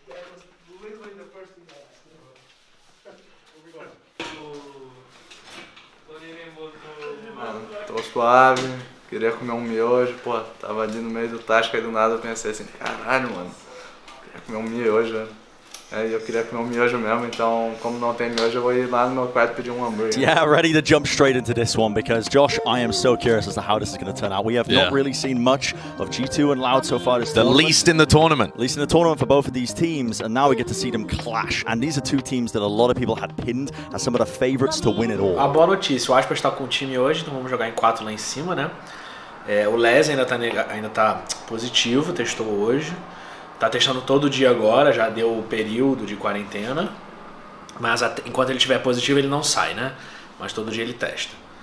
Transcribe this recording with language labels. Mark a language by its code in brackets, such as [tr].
[en] That was literally the first thing I asked. [pt] Mano, tô suave, queria comer um miojo, pô, tava ali no meio do tático, aí do nada eu pensei assim, caralho, mano, queria comer um miojo, né? Aí eu queria comer um miojo mesmo, então como não tem miojo eu vou ir lá no meu quarto pedir um hambúrguer. [en] Yeah, ready to jump straight into this one because Josh, I am so curious as to how this is going to turn out. We have not really seen much of G2 and Loud so far this tournament. Least in the tournament. Least in the tournament for both of these teams, and now we get to see them clash. And these are two teams that a lot of people had pinned as some of the favorites to win it all. [pt] A boa notícia, o Aspas está com o time hoje, então vamos jogar em 4 lá em cima, né? O Les ainda tá positivo, testou hoje. Tá testando todo dia agora, já deu o período de quarentena. Mas enquanto ele estiver positivo, ele não sai, né? Mas todo dia ele testa.